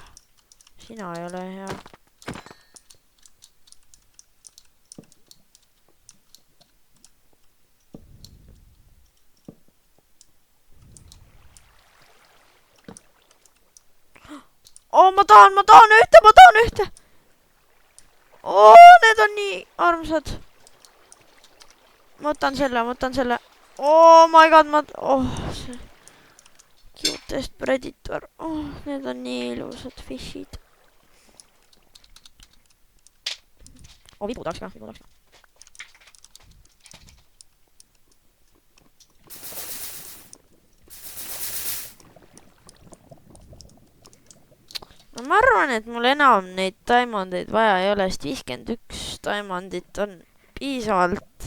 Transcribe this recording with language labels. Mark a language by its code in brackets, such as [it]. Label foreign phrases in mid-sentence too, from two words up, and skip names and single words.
[et] Sina ei ole hea. Ma tahan ühte! Need on nii armsad. Ma võtan selle. [en] Oh my god, see cutest predator. [et] Need on nii ilusad fishid. Vibu tahaks ka. Ma arvan, et mul enam neid diamondeid vaja ei ole, sest 51 diamondit on piisavalt.